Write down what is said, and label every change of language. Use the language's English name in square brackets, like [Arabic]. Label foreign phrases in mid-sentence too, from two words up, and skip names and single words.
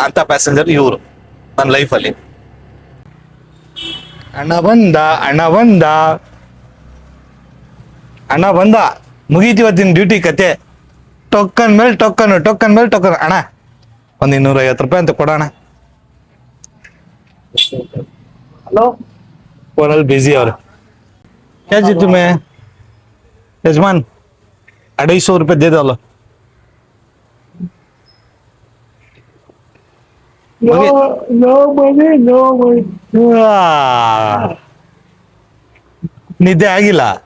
[Kannada] ಅಂತ ಪ್ಯಾಸೆಂಜರ್ ಇವರು ನನ್ನ ಲೈಫಲ್ಲಿ. ಅಣ್ಣ ಬಂದ ಮುಗೀತಿ ಇವತ್ತಿನ ಡ್ಯೂಟಿ ಕತೆ. ಟೋಕನ್ ಮೇಲೆ ಟೋಕನ್. ಅಣ್ಣ ಒಂದು 250 ರೂಪಾಯಿ ಅಂತ ಕೊಡೋಣ. ಹಲೋ, ಫೋನಲ್ಲಿ ಬಿಸಿ ಅವ್ರು. [Hindi] क्या जी तुम्हें यजमान 250 रुपये दे दो. [English] No money. [Kannada] ನಿದ್ದೆ ಆಗಿಲ್ಲ.